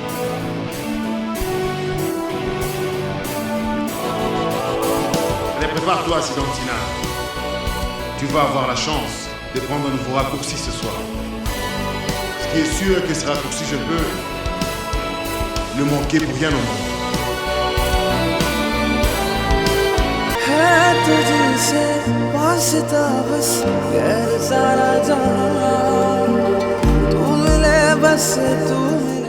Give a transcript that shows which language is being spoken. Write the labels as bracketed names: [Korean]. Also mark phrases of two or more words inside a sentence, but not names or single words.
[French] Allez, prépare-toi, Sidantina. Tu vas avoir la chance de prendre un nouveau raccourci ce soir. Ce qui est sûr est que ce raccourci, je peux le manquer pour rien au monde. [Hindi] है तुझसे वास्ता बस गैर सारा जहां तू मिले बस तू